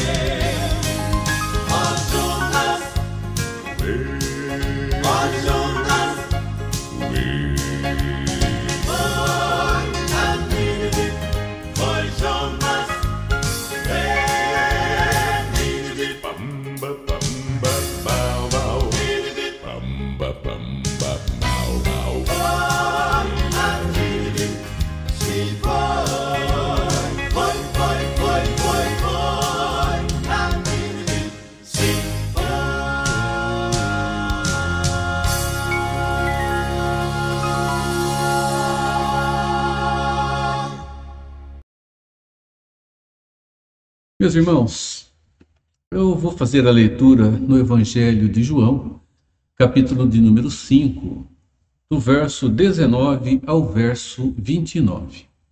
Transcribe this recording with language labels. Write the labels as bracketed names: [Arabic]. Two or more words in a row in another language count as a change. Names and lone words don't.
[Portuguese] Ó Jonas, ó Jonas, foi a Nínive, foi Jonas, Nínive. Pamba, pamba, bau, bau. Nínive, Pamba, pamba, bau, bau. foi a Nínive, se foi a Nínive, se foi. Meus irmãos, eu vou fazer a leitura no Evangelho de João, capítulo de número 5, do verso 19 ao verso 29.